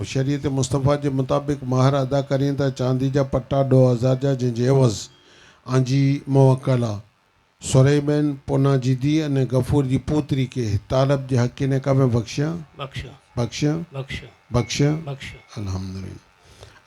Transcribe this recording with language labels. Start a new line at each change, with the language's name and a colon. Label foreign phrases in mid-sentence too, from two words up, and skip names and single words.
Kachhi: शरीयत मुस्तफ़ा के मुताबिक़ महर अदा करिए था चांदी जा पट्टा 2,000 जा, जंहिंजे एवज़ आंजी मुवक्कला सुरैबैन पोना जी दी अने गफूर जी पुत्री के तालब जे हक़ निकाह में बख्शिया अल्हम्दुलिल्लाह।